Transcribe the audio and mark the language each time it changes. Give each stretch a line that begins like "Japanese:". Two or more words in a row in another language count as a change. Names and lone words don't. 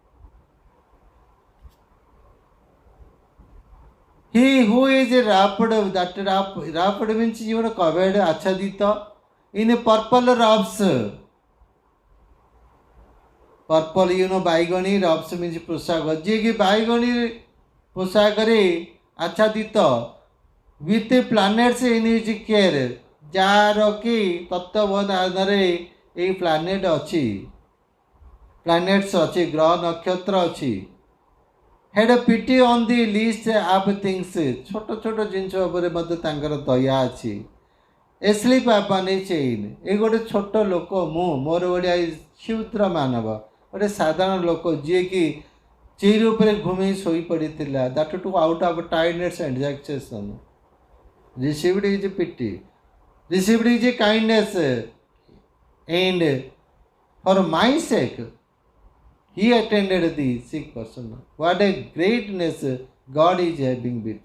English: He who is wrapped, that wrapped means even covered, achadita, in purple robes.
Odia: Purple, ବାଇଗଣୀ,
English: robes means
Odia: ପୋଷାକ, ଯିଏକି ବାଇଗଣୀ ପୋଷାକରେ ଆଚ୍ଛାଦିତ,
English: with planets in his care,
Odia: ଯାହାର କି ତତ୍ତ୍ୱାବଧାନରେ ଏଇ ପ୍ଲାନେଟ୍ ଅଛି, ପ୍ଲାନେଟ୍ସ ଅଛି, ଗ୍ରହ ନକ୍ଷତ୍ର ଅଛି.
English: had pity on the least of things,
Odia: ଛୋଟ ଛୋଟ ଜିନିଷ ଉପରେ ମଧ୍ୟ ତାଙ୍କର ଦୟା ଅଛି.
English: asleep upon a chain,
Odia: ଏ ଗୋଟେ ଛୋଟ ଲୋକ, ମୋର ଭଳିଆ କ୍ଷୁଦ୍ର ମାନବ, ଗୋଟେ ସାଧାରଣ ଲୋକ ଯିଏକି ଚେୟାର ଉପରେ ଘୁମେଇ ଶୋଇପଡ଼ିଥିଲା.
English: that too out of tiredness and exhaustion. Received his pity, received his kindness, and for my sake he attended the sick person. What a greatness God is having with.